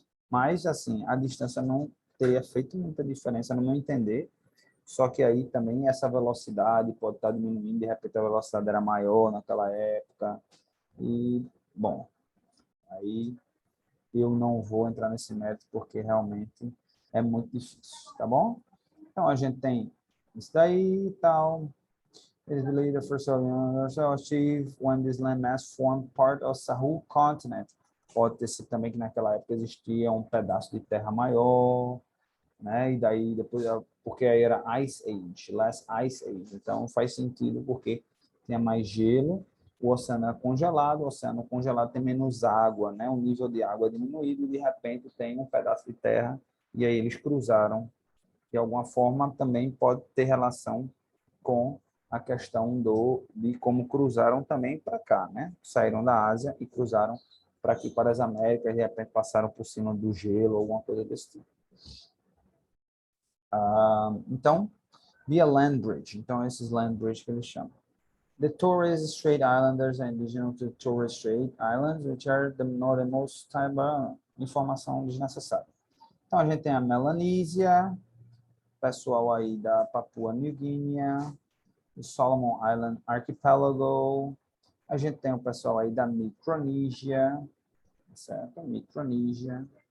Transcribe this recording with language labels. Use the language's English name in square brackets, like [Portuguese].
[Portuguese] Mas, assim, a distância não teria feito muita diferença, no meu entender, só que aí também essa velocidade pode estar diminuindo, de repente a velocidade era maior naquela época, e, bom, aí eu não vou entrar nesse mérito porque realmente é muito difícil, tá bom? Então a gente tem isso daí e tal. [English] It is believed the first settlers achieved when this landmass formed part of Sahul continent. [Portuguese] Pode ter sido também que naquela época existia um pedaço de terra maior, né? E daí depois, porque aí era Ice Age, Last Ice Age. Então faz sentido porque tinha mais gelo, o oceano é congelado, o oceano congelado tem menos água, né? O nível de água é diminuído e de repente tem um pedaço de terra e aí eles cruzaram. De alguma forma também pode ter relação com a questão de como cruzaram também para cá, né? Saíram da Ásia e cruzaram para aqui, para as Américas, de repente passaram por cima do gelo, alguma coisa desse tipo. Então, via land bridge. Então, esses land bridge que eles chamam. [English] The Torres Strait Islanders are indigenous to Torres Strait Islands, which are the northernmost type of [Portuguese] informação desnecessária. Então, a gente tem a Melanesia, pessoal aí da Papua New Guinea, o Solomon Island Archipelago, a gente tem o pessoal aí da Micronísia, certo? Micronísia.